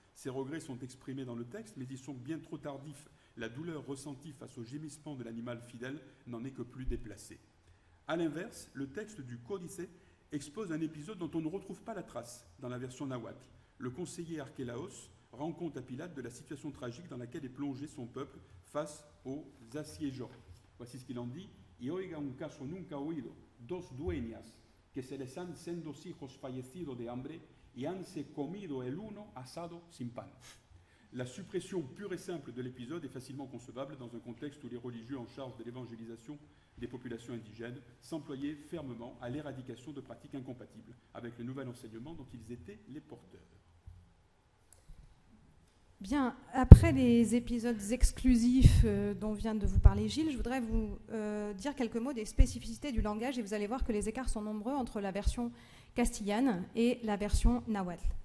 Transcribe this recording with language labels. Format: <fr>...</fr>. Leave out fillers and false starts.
<fr>Ses regrets sont exprimés dans le texte, mais ils sont bien trop tardifs. La douleur ressentie face au gémissement de l'animal fidèle n'en est que plus déplacée. A l'inverse, le texte du Codice expose un épisode dont on ne retrouve pas la trace dans la version nahuatl. Le conseiller Archélaos rend compte à Pilate de la situation tragique dans laquelle est plongé son peuple face aux assiégeants. Voici ce qu'il en dit.</fr> <es>Y oiga un caso nunca oído, dos dueñas que se les han sendos hijos fallecidos de hambre y hanse comido el uno asado sin pan.</es> <fr>La suppression pure et simple de l'épisode est facilement concevable dans un contexte où les religieux en charge de l'évangélisation des populations indigènes s'employaient fermement à l'éradication de pratiques incompatibles avec le nouvel enseignement dont ils étaient les porteurs. Bien, après les épisodes exclusifs dont vient de vous parler Gilles, je voudrais vous dire quelques mots des spécificités du langage et vous allez voir que les écarts sont nombreux entre la version castillane et la version nahuatl.</fr>